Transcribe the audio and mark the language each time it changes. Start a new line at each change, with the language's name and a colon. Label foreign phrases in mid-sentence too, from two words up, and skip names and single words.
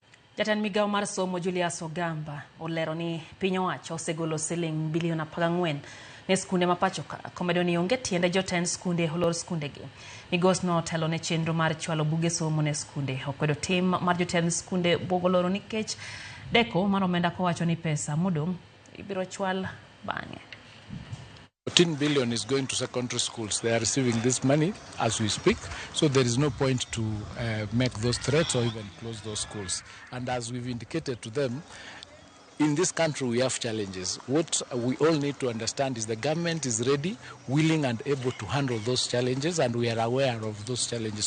Luo (Kenya and Tanzania): Jatend migao mar somo Julius Ogamba olero ni piny owacho osegolo siling bilion 14 ne skunde mapacho ka komedo ni onge tiende jotend skunde olor skundegi. Migos no telo ne chenro mar chwalo buge somo ne skunde. Okwedo tim mar jotend skunde bogoloro nikech deko mar omenda kowacho ni pesa modong ibiro chwal bang'e.
English: 14 billion is going to secondary schools. They are receiving this money as we speak, so there is no point to make those threats or even close those schools. And as we've indicated to them, in this country we have challenges. What we all need to understand is the government is ready, willing and able to handle those challenges, and we are aware of those challenges.